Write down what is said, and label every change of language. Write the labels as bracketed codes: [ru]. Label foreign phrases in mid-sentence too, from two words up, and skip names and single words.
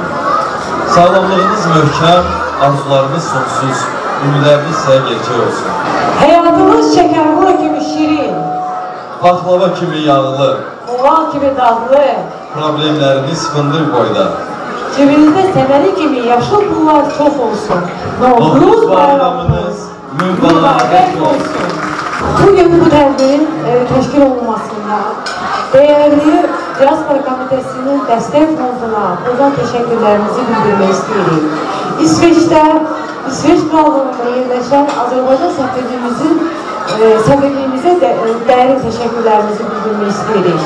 [tr] Sağlamlığınız möhkem, arzularınız sonsuz, ümidleriniz ise gerçek olsun. Hayatımız şekerbura gibi şirin, [az] Baklava kimi yağlı, [tr] oval gibi tatlı, problemleriniz fındık boyda. cebinizde seneli gibi yaşlı pullar çok olsun. Novruz bayramınız mübarek olsun. [az] Bugün bu tədbirin təşkil olunmasında değerli Diaspora Komitəsinin dəstək fonduna buradan təşəkkürlərimizi bildirmək istəyirik. İsveç Krallığında yerləşən Azərbaycan səfirliyimizə dərin təşəkkürlərimizi bildirmək istəyirik.